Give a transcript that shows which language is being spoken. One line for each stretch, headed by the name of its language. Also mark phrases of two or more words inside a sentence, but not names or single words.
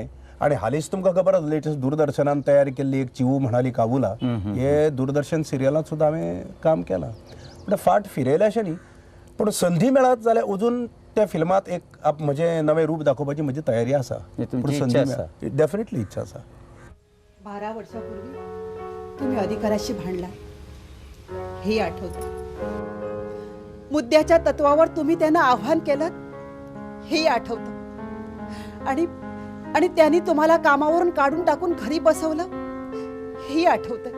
Konkani: आनी हालींच तुमकां खबर आसा लेटस्ट दूरदर्शनान तयार केल्ली एक चिवू म्हणाली काबुला, हे दूरदर्शन सिरियलांत सुद्दां हांवें काम केलां. म्हणजे फाट फिरयलें अशें न्ही, पूण संदी मेळत जाल्यार अजून त्या फिल्मांत एक म्हजें नवें रूप दाखोवपाची म्हजी तयारी आसा. डेफिनेटली इच्छा आसा.
Marathi: 12 वर्षापूर्वी तुम्ही अधिकाराशी भांडला हे आठवतं. मुद्द्याच्या तत्वावर तुम्ही त्यांना आव्हान केलं हे आठवतं. आणि त्यांनी तुम्हाला कामावरून काढून टाकून घरी बसवलं हे आठवतं.